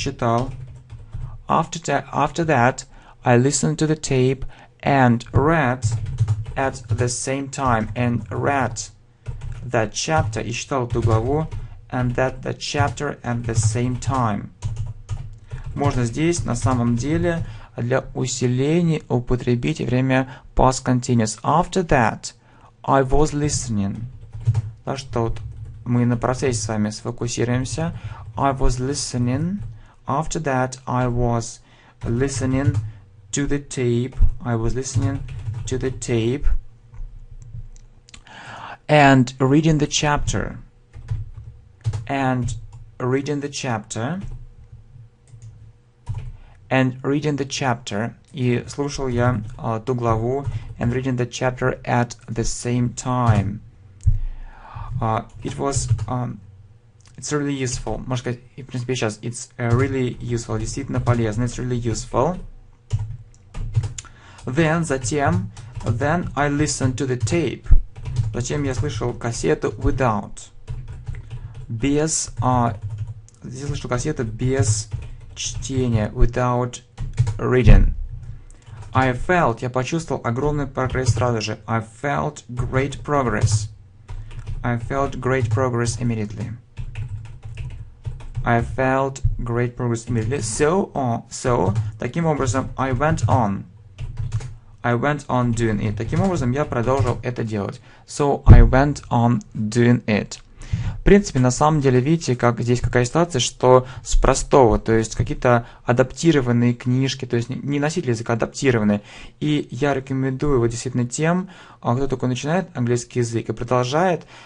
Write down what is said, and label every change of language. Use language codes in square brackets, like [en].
[ru] прочитал. [en] After that, I listened to the tape and read at the same time. And read that chapter, [ru] и читал эту главу, [en] and that the chapter at the same time. [ru] Можно здесь на самом деле для усиления употребить время past continuous. [en] After that, I was listening. [ru] Так что вот мы на процессе с вами сфокусируемся. [en] I was listening. After that, I was listening to the tape. I was listening to the tape and reading the chapter. And reading the chapter. And reading the chapter. [ru] И слушал я ту главу. [en] And reading the chapter at the same time. It was... It's really useful. [ru] Можно сказать, в принципе, сейчас [en] it's really useful. [ru] Действительно полезно. [en] It's really useful. [ru] Затем, [en] then I listened to the tape. [ru] Затем я слышал кассету [en] without. [ru] Без... Здесь слышал кассету без чтения. [en] Without reading. I felt, [ru] я почувствовал огромный прогресс сразу же. [en] I felt great progress. I felt great progress immediately. I felt great progress immediately. So, [ru] таким образом, [en] I went on doing it. [ru] Таким образом, я продолжил это делать. [en] So, I went on doing it. [ru] В принципе, на самом деле, видите, как здесь какая ситуация, что с простого, то есть какие-то адаптированные книжки, то есть не носители языка, адаптированные. И я рекомендую его действительно тем, кто только начинает английский язык и продолжает.